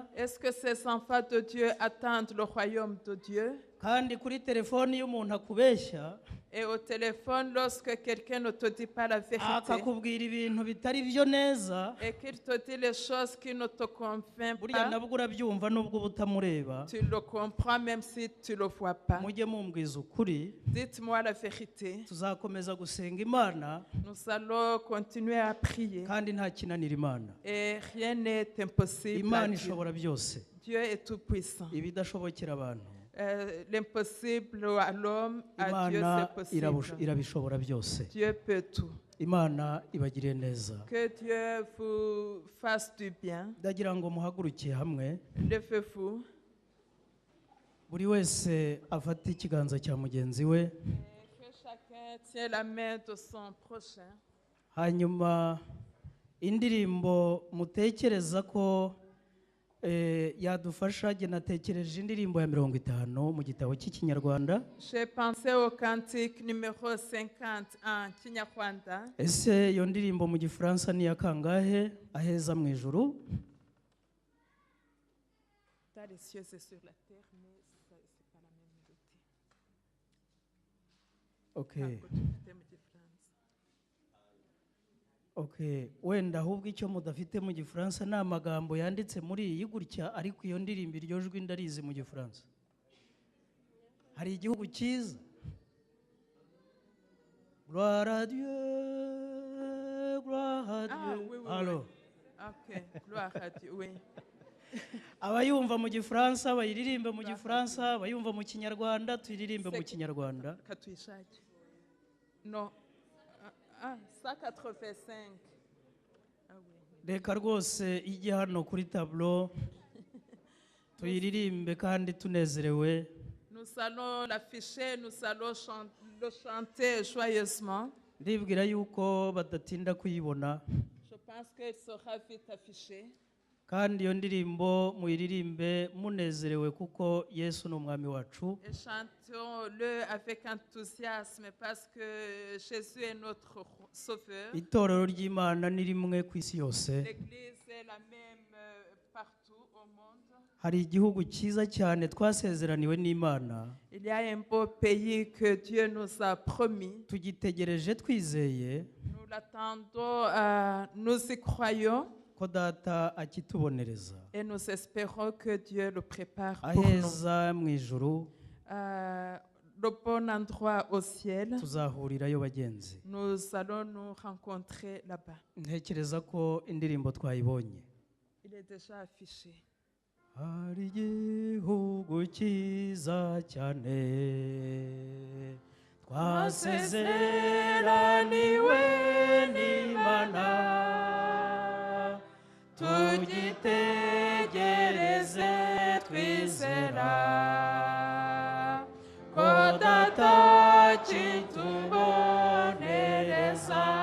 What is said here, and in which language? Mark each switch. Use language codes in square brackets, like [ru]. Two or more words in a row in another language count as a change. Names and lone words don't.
[fr] Est-ce que ces enfants de Dieu attendent le royaume de Dieu? [rw] Kandi kuri telefone iyo umuntu akubeshya [fr] Et au téléphone, lorsque quelqu'un ne te dit pas la vérité [rw] akakubwira ibintu bitari byo neza, [fr] et qu'il te dit les choses qui ne te conviennent [rw] burya [fr] pas, [rw] nabwo urabyumva nubwo butamureba. [fr] tu le comprends même si tu ne le vois pas. [rw] Mujye mumbwiza ukuri. [fr] Dites-moi la vérité. [rw] Tuzakomeza gusenga Imana [fr] Nous allons continuer à prier [rw] kandi nta kinanira Imana. [fr] et rien n'est impossible à [rw] Imana [fr] Dieu. [rw] ishobora byose. [fr] Dieu est tout-puissant. [rw] ibidashobokera abantu [fr] L'impossible à l'homme, à Dieu [rw] imana [fr] c'est possible. [rw] irabishobora byose. [fr] Dieu peut tout. [rw] Imana ibagire neza. [fr] Que Dieu vous fasse du bien. [rw] ndagira ngo muhagurukiye hamwe [fr] Levez-vous. [rw] buri wese afate ikiganza cya mugenzi we, [fr] Et que chacun tient la main de son prochain. [rw] hanyuma indirimbo mutekereza ko yadufasha. Jye natekereje indirimbo ya 50 mu gitabo cy'ikinyarwanda. [fr] J'ai pensé au cantique numéro 50 en Kinyarwanda. [rw] Ese iyo ndirimbo mu gifaransa ni iya kangahe? Aheza mu ijuru. [fr] Dans les cieux et sur la terre, mais ce n'est pas la même mélodie. Okay. [rw] Dufite mu Gifaransa. Okay, wenda ahubwo icyo mudafite mu gifaransa ni amagambo yanditse muri iyi gutya, ariko iyo ndirimbo iryo jwi ndarizi mu gifaransa. Hari igihugu cyiza. [fr] Gloire à Dieu, gloire à Dieu. Oui, oui, Allo. oui. Ok, gloire à Dieu, oui. [rw] Abayumva mu gifaransa bayiririmbe mu gifaransa, abayumva mu kinyarwanda tuyiririmbe mu kinyarwanda. Katwishake. [fr] Non. 185. Ah oui. [rw] Reka rwose ijye hano kuri tableau tuyiririmbe kandi tunezerewe. [fr] Nous allons l'afficher, nous allons le chanter joyeusement. [rw] Ndibwira yuko badatinda kuyibona, [fr] Je pense qu'elle sera vite affichée. [rw] kandi iyo ndirimbo muyiririmbe munezerewe kuko Yesu ni umwami wacu. [fr] Et chantons-le avec enthousiasme parce que Jésus est notre sauveur. [rw] Itorero ry'Imana ni rimwe ku isi yose. [fr] L'Église est la même partout au monde. [rw] Hari igihugu cyiza cyane twasezeraniwe n'Imana. [fr] Il y a un beau pays que Dieu nous a promis. [rw] Tugitegereje twizeye [fr] Nous l'attendons, nous y croyons [rw] ko data akitubonereza. [fr] et nous espérons que Dieu le prépare pour nous. [rw] Aheza mu ijuru [fr] Le bon endroit au ciel, [rw] tuzahurirayo bagenzi. [fr] nous allons nous rencontrer là-bas. [rw] Ntekereza ko indirimbo twayibonye. [fr] Il est déjà affiché. [rw] Hari igihugu cyiza cyane twasezeraniwe n'Imana, tugitegereze twizera ko data kitubonereza.